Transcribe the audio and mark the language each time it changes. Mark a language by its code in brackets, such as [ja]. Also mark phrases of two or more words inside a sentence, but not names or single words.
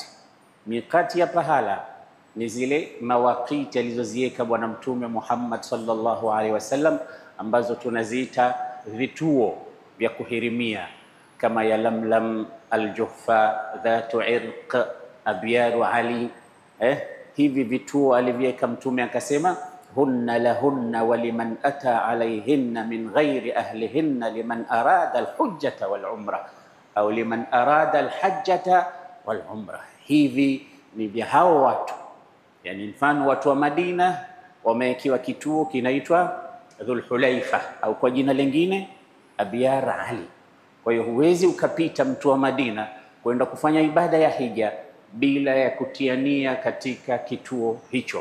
[sw] Miqat ya pahala ni zile mawaqiti alizoziweka Bwana Mtume Muhammad [ar] صلى الله عليه وسلم, [sw] ambazo tunaziita vituo vya kuhirimia, kama ya Lamlam, Al-Juhfa, Dhatu Irq, Abyaru Ali. Hivi vituo alivyoweka Mtume akasema, [ar] هن لهن ولمن أتى عليهن من غير أهلهن لمن أراد الحجة والعمرة أو لمن أراد الحجة والعمرة. [sw] Hivi ni vya hao watu, yani mfano watu wa Madina wamewekewa kituo kinaitwa Dhulhulaifa au kwa jina lingine Abyar Ali. Kwa hiyo huwezi ukapita mtu wa Madina kwenda kufanya ibada ya hija bila ya kutiania katika kituo hicho.